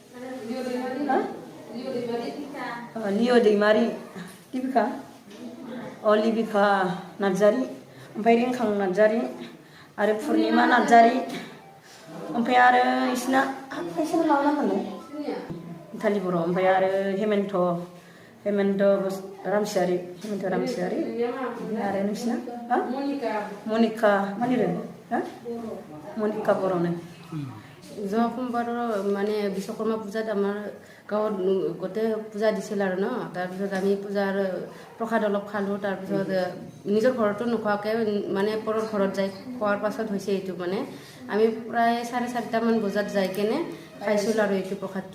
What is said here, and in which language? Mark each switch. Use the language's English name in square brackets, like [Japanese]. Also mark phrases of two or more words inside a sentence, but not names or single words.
[Bodo] लिअ दैमारि, लिबिका नार्जारि, ओमफ्राय रिंखां नार्जारि आरो पुर्निमा नार्जारि, ओमफ्राय आरो इसिना मा नाममोनलाय? मिथालि बर', ओमफ्राय आरो हेमेन्त रामसियारि, आरो नोंसिना मनिका मा लिरो? मनिका बर'नो। [Assamese] যোৱা সোমবাৰৰ মানে বিশ্বকৰ্মা পূজাত আমাৰ গাঁৱত গোটেই পূজা দিছিল আৰু ন। তাৰপিছত আমি পূজাৰ প্ৰসাদ অলপ খালোঁ। তাৰপিছত নিজৰ ঘৰতো নোখোৱাকৈ মানে পৰৰ ঘৰত যাই খোৱাৰ পাছত হৈছে এইটো। মানে আমি প্ৰায় 4:30মান বজাত যাই কেনে খাইছিলোঁ আৰু এইটো প্ৰসাদটো।